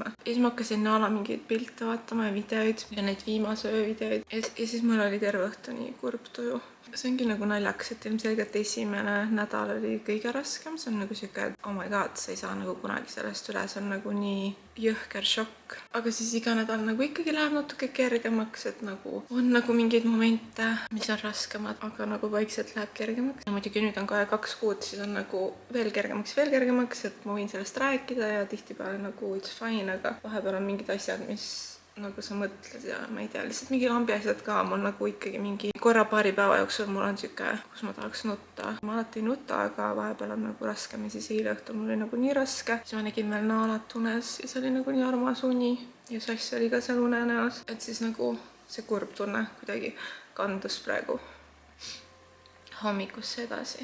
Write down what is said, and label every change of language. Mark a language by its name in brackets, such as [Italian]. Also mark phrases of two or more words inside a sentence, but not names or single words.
[Estonian] Ja siis ma hakkasin Naala mingeid pilte vaatama ja videoid ja neid viimase öö videoid. Ja siis mul oli terve õhtu nii kurb tuju. See ongi nagu naljakas, et ilmselgelt esimene nädal oli kõige raskem. See on nagu siuke, [English] oh my god, [Estonian] sa ei saa nagu kunagi sellest üle. See on nagu nii jõhker šokk. Aga siis iga nädal nagu ikkagi läheb natuke kergemaks, et nagu on nagu mingeid momente, mis on raskemad, aga nagu vaikselt läheb kergemaks. Ja muidugi nüüd on kohe 2 kuud, siis on nagu veel kergemaks, et ma võin sellest rääkida ja tihtipeale nagu [English] it's fine, [Estonian] aga vahepeal on mingid asjad, mis nagu sa mõtled ja ma ei tea, lihtsalt mingi lambi asjad ka, mul nagu ikkagi mingi korra paari päeva jooksul mul on siuke, kus ma tahaks nutta. Ma alati ei nuta, aga vahepeal on nagu raskem ja siis eile õhtul mul oli nagu nii raske. Siis ma nägin veel Naalat unes ja see oli nagu nii armas uni ja Sass oli ka seal unenäos, et siis nagu see kurb tunne kuidagi kandus praegu hommikusse edasi.